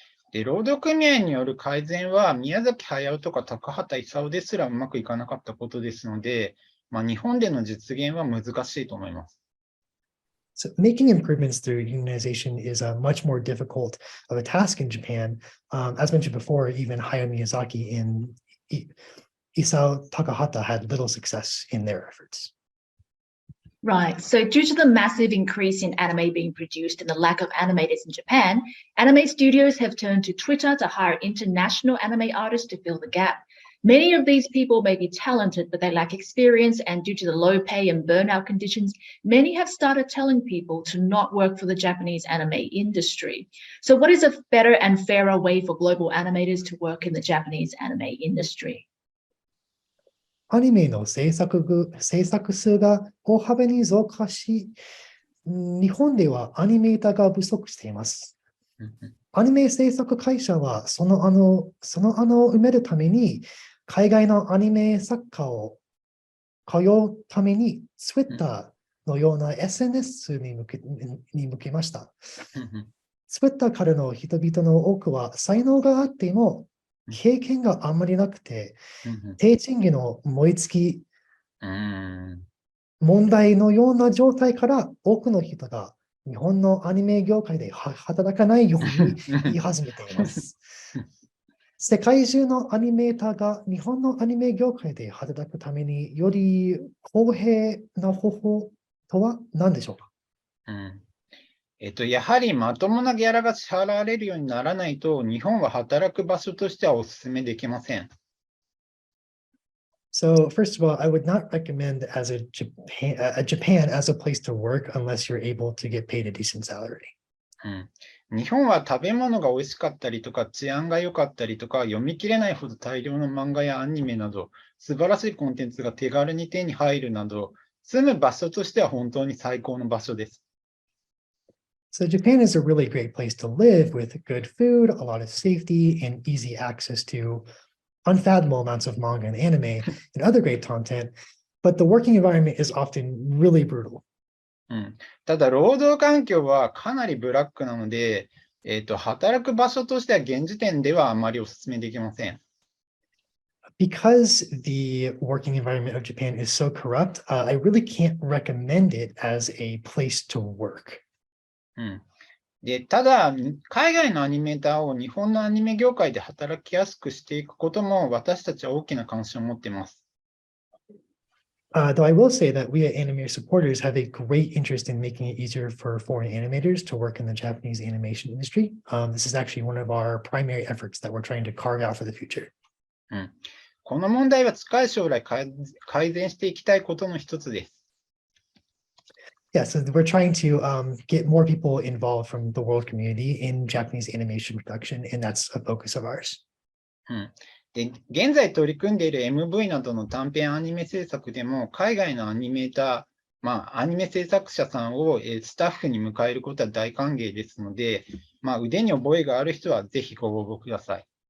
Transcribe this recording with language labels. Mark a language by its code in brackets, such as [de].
[ja] で、労働組合による改善は宮崎駿とか高畑勲ですらうまくいかなかったことですので、日本での実現は難しいと思います。 [en] So making improvements through unionization is much more difficult of a task in Japan. As mentioned before, even Hayao Miyazaki and Isao Takahata had little success in their efforts. Right. So due to the massive increase in anime being produced and the lack of animators in Japan, anime studios have turned to Twitter to hire international anime artists to fill the gap. Many of these people may be talented, but they lack experience, and due to the low pay and burnout conditions, many have started telling people to not work for the Japanese anime industry. So what is a better and fairer way for global animators to work in the Japanese anime industry? [ja] アニメの制作数が大幅に増加し、日本ではアニメーターが不足しています。アニメ制作会社はその穴を埋めるために、海外のアニメ作家を通うために、Twitter のような SNS に向けました。 Twitter からの人々の多くは才能があっても、経験があんまりなくて、低賃金の燃え尽き問題のような状態から多くの人が日本のアニメ業界で働かないように言い始めています。世界中のアニメーターが日本のアニメ業界で働くためにより公平な方法とは何でしょうか？やはりまともなギャラが支払われるようにならないと、日本は働く場所としてはお勧めできません。 [en] So first of all, I would not recommend Japan as a place to work unless you're able to get paid a decent salary. [ja] 日本は食べ物が美味しかったりとか、治安が良かったりとか、読み切れないほど大量の漫画やアニメなど、素晴らしいコンテンツが手軽に手に入るなど、住む場所としては本当に最高の場所です。 [en] So Japan is a really great place to live with good food, a lot of safety, and easy access to unfathomable amounts of manga and anime and other great content, but the working environment is often really brutal. [ja] ただ、労働環境はかなりブラックなので、働く場所としては現時点ではあまりお勧めできません。 [en] Because the working environment of Japan is so corrupt, I really can't recommend it as a place to work. [ja] で、ただ、海外のアニメーターを日本のアニメ業界で働きやすくしていくことも私たちは大きな関心を持っています。 [en] Though I will say that we at Animator Supporters have a great interest in making it easier for foreign animators to work in the Japanese animation industry. This is actually one of our primary efforts that we're trying to carve out for the future. [ja] この問題は近い将来改善していきたいことの一つです。 [en] Yeah, so we're trying to get more people involved from the world community in Japanese animation production, and that's a focus of ours. [ja] で、現在取り組んでいる MV などの短編アニメ制作でも、海外のアニメーター、アニメ制作者さんをスタッフに迎えることは大歓迎ですので、腕に覚えがある人はぜひご応募ください。